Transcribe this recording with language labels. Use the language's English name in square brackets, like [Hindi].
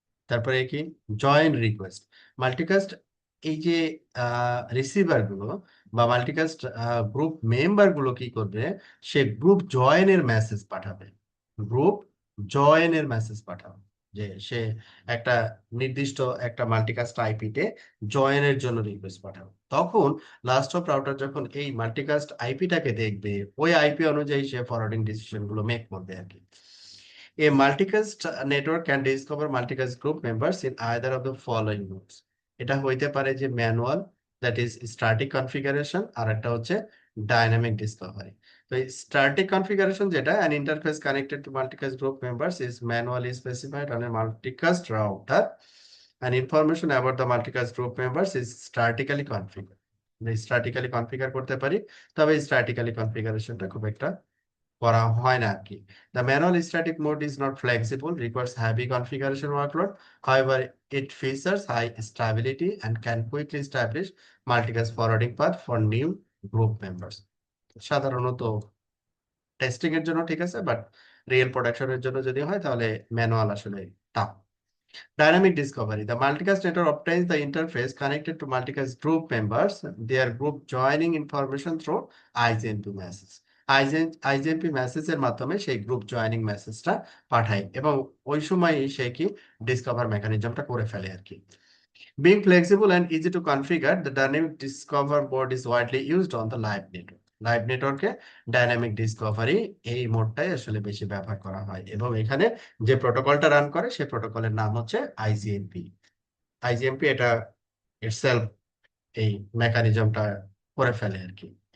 [Bangla] তারপরে কি join request, multicast এই যে রিসিভার গুলো বা মাল্টিকাস্ট গ্রুপ মেম্বার গুলো কি করবে, সে গ্রুপ জয়েনের মেসেজ পাঠাবে, গ্রুপ জয়েনের মেসেজ পাঠাবে, যে সে একটা নির্দিষ্ট একটা মাল্টিকাস্ট আইপিতে জয়েনের জন্য রিকোয়েস্ট পাঠাবে। তখন লাস্ট অফ রাউটার যখন এই মাল্টিকাস্ট আইপিটাকে দেখবে, ওই আইপি অনুযায়ী সে ফরওয়ার্ডিং ডিসিশন গুলো মেক করবে আর কি। [English] A multicast network can discover multicast group members in either of the following modes. [Bangla] এটা হইতে পারে যে manual, [English] that is static configuration, [Bangla] আর একটা হচ্ছে ডাইনামিক ডিসকভারি। [English] তো static configuration যেটা, an interface connected to multicast group members is manually specified on a multicast router, and information about the multicast group members is statically configured. [Bangla] Statically configure করতে পারি, তবে statically কনফিগারেশনটা খুব একটা করা হয় না আর কি। [English] The manual static mode is not flexible, requires heavy configuration workload. However, it features high stability and can quickly establish multicast forwarding path for new group members. [Bangla] সাধারণত টেস্টিং এর জন্য ঠিক আছে, বাট রিয়েল প্রোডাকশনের জন্য যদি হয় তাহলে ম্যানুয়াল আসলে tough. [English] Dynamic discovery. The multicast network obtains the interface connected to multicast group members, their group joining information through IGMP message. [Bangla] IGMP মেসেজের মাধ্যমে সেই গ্রুপ জয়েনিং মেসেজটা পাঠায়, এবং ওই সময়ই সে কি ডিসকভার মেকানিজমটা করে ফেলে আর কি। [English] Being flexible and easy to configure, the dynamic discover mode is widely used on the live network. [Bangla] Live নেটওয়ার্কে ডাইনামিক ডিসকভারি এই মোডটাই আসলে বেশি ব্যবহার করা হয়, এবং এখানে যে প্রোটোকলটা রান করে সেই প্রোটোকলের নাম হচ্ছে আইজিএমপি। আইজিএমপি এটা ইটসেলফ এই মেকানিজমটা করে ফেলে আর কি।